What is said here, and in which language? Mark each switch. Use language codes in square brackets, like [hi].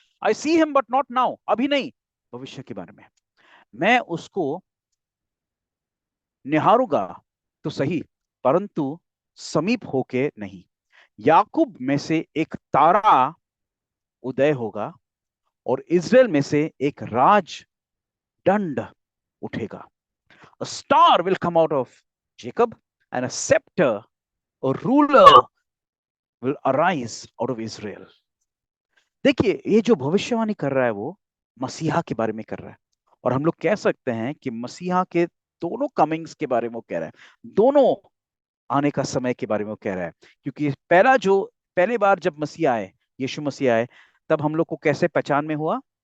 [en] I see him but not now, [hi] अभी नहीं, भविष्य के बारे में। मैं उसको निहारूंगा तो सही, परंतु समीप होके नहीं। याकूब में से एक तारा उदय होगा और इजराइल में से एक राज दंड उठेगा। [en] A star will come out of Jacob and a scepter, a ruler will arise out of Israel. [hi] देखिए ये जो भविष्यवाणी कर रहा है वो मसीहा के बारे में कर रहा है। और हम लोग कह सकते हैं कि मसीहा के दोनों कमिंग्स के बारे में वो कह रहा है, दोनों आने का समय के बारे में वो कह रहा है। क्योंकि पहली बार जब मसीह आए, यीशु मसीह आए, तब हम लोग को कैसे पहचान में हुआ?